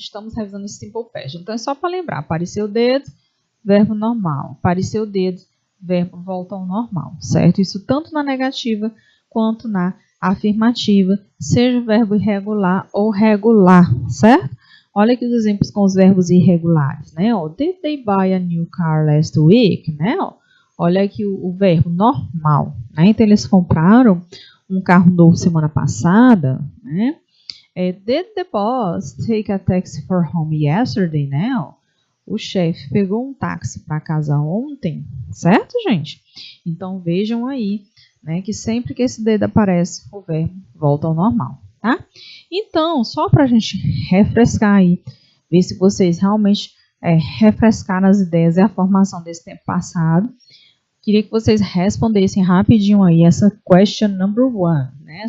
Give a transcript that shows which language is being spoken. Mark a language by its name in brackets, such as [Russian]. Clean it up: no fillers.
[Portuguese] Estamos revisando esse Simple Past. Então é só para lembrar: apareceu o dedo, verbo normal. Apareceu o dedo, verbo volta ao normal, certo? Isso tanto na negativa quanto na afirmativa, seja verbo irregular ou regular, certo? Olha aqui os exemplos com os verbos irregulares, né? [English] Ó, did they buy a new car last week, né? [Portuguese] Ó, olha aqui o verbo normal, né? Então eles compraram um carro novo semana passada, né? [English] Did the boss take a taxi for home yesterday, né? [Portuguese] Ó, o chefe pegou um táxi para casa ontem, certo, gente? Então vejam aí, né, que sempre que esse dedo aparece, o verbo volta ao normal, tá? Então, só para a gente refrescar aí, ver se vocês realmente refrescaram as ideias e a formação desse tempo passado, queria que vocês respondessem rapidinho aí essa [English] question number 1, [Portuguese] né?